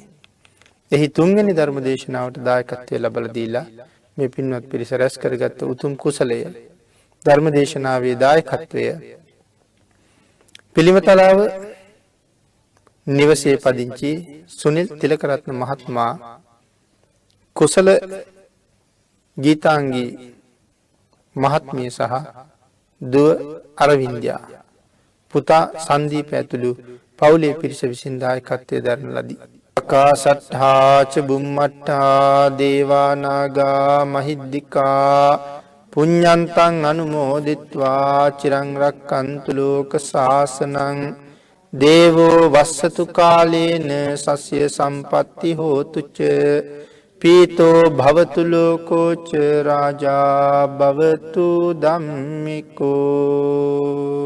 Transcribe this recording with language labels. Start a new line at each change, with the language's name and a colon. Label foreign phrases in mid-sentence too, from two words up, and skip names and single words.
Sinhala: එහි තුන්වෙනි ධර්ම දේශනාවට දායකත්වය ලැබලා දීලා මේ පින්වත් පිරිස රැස් කරගත්ත උතුම් කුසලය ධර්ම දේශනාවේ දායකත්වය පිළිමතලාව නිවසේ පදිංචි සුනිල් තිලකරත්න මහත්මයා කුසල ගීතාංගී මහත්මිය සහ දුව අරවින්දයා පුතා සංදීප ඇතුළු පවුලේ පිරිස විසින් දායකත්වයේ දරන ලදී.
Pali: ආකාශට්ඨා ච බුම්මට්ඨා දේවා නාග මහිද්దికා පුඤ්ඤන්තං අනුමෝදිත්වා චිරං රක්칸තු ලෝක සාසනං දේවෝ වස්සතු කාලේන සස්ය සම්පatti හෝතු ච පීතෝ භවතු ලෝකෝ ච රාජා භවතු ධම්මිකෝ